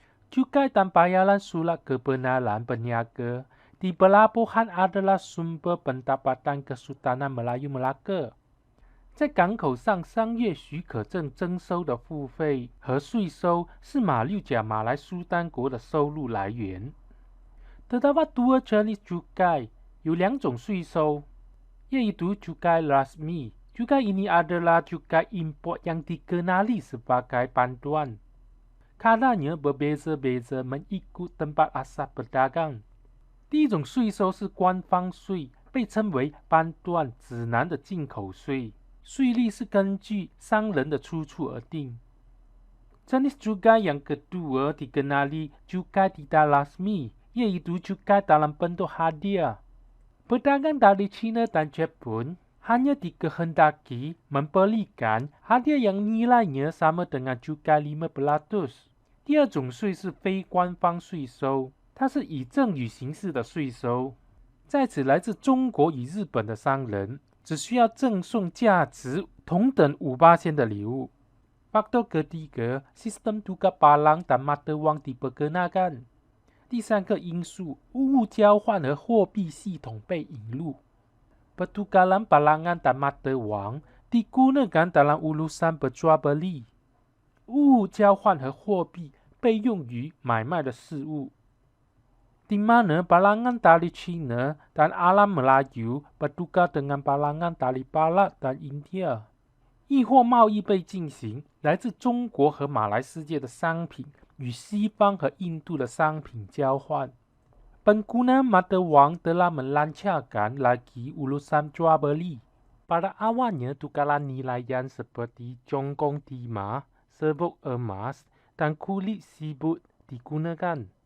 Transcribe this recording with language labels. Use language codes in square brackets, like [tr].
[ms] Cukai dan bayaran surat kebenaran berniaga di pelabuhan adalah sumber pendapatan Kesultanan Melayu Melaka。 [zh] 在港口上，商业许可证征收的付费和税收是马六甲马来苏丹国的收入来源。 [ms] Terdapat 2 jenis cukai， [zh] 有2种税收， [ms] yaitu cukai rasmi。 Cukai ini adalah cukai import yang dikenali sebagai bantuan。 Karenanya berbeza-beza mengikut tempat asal pedagang。 [zh] 第一种税收是官方税，被称为bantuan指南的进口税。税率是根据商人的出处而定。 [ms] Jenis cukai yang kedua dikenali cukai tidak rasmi, yaitu cukai dalam bentuk hadiah. Pedagang dari China dan Jepun hanya dikehendaki memberikan hadiah yang nilainya sama dengan cukai 5%。 [zh] 第二种税是非官方税收，它是以赠与形式的税收。在此，来自中国与日本的商人只需要赠送价值同等5% 的礼物。 [ms] Faktor ketiga, sistem tukar barang dan mata wang diperkenalkan。 [zh] 第三个因素，物交换和货币系统被引入。 [ms] Pertukaran balangan dan mata wang digunakan dalam urusan berjual beli。 [zh] 物物交换和货币被用于买卖的事物。 [ms] Di mana balangan dari China dan alam Melayu bertukar dengan balangan dari Barat dan India。 [zh] 易货贸易被进行，来自中国和马来世界的商品与西方和印度的商品交换。 [ms] Pengguna mata wang telah melancarkan lagi urusan jual beli. Pada awalnya tukaran nilaian seperti jongkong timah, serbuk emas dan kulit sibut digunakan。